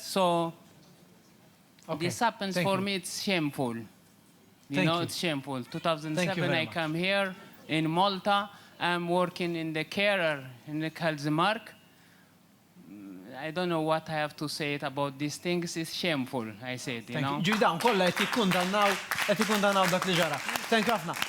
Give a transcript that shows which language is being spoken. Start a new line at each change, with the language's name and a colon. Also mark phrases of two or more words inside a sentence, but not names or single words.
English: So this happens for me, it's shameful. You know, it's shameful. 2007, I come here in Malta. I'm working in the carer in the Kalzimark. I don't know what I have to say about these things. It's shameful, I said, you know.
Maltese: Ġidawn kollha qed jikkundannaw dak li ġara.
English: Thank you ħafna.